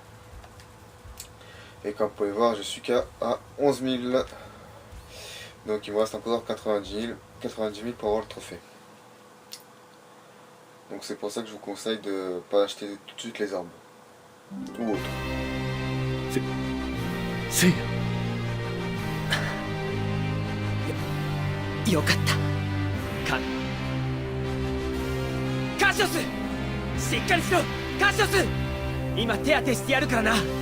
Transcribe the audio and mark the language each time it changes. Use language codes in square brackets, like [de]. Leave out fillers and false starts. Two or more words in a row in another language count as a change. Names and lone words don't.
[fr] Et comme vous pouvez voir, je suis qu'à 11 000. Donc il me reste encore 90 000 pour avoir le trophée. Donc c'est pour ça que je vous conseille de ne pas acheter tout de suite les armes. Ou autre. [ja] せいや、よかったカシオス、しっかりしろカシオス。今手当てしてやるからな。